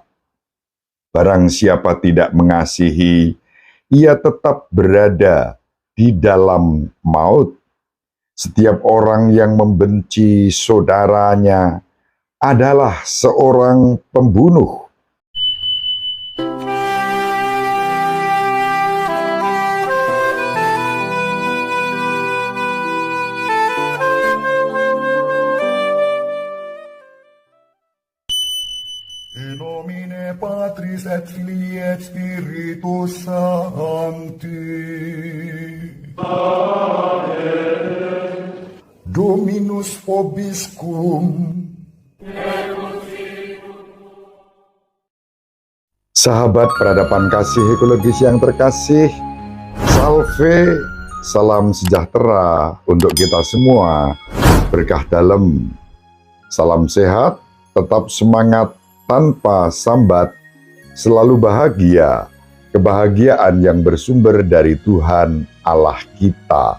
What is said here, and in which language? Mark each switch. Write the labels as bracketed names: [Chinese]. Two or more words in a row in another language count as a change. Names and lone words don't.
[Indonesian] Barang siapa tidak mengasihi, ia tetap berada di dalam maut. Setiap orang yang membenci saudaranya adalah seorang pembunuh. [Latin] In nomine Patris et Filii et Spiritus Sancti. Amen. Dominus vobiscum. [Indonesian] Sahabat peradaban kasih ekologis yang terkasih, salve, salam sejahtera untuk kita semua, berkah dalam, salam sehat, tetap semangat tanpa sambat, selalu bahagia, kebahagiaan yang bersumber dari Tuhan Allah kita.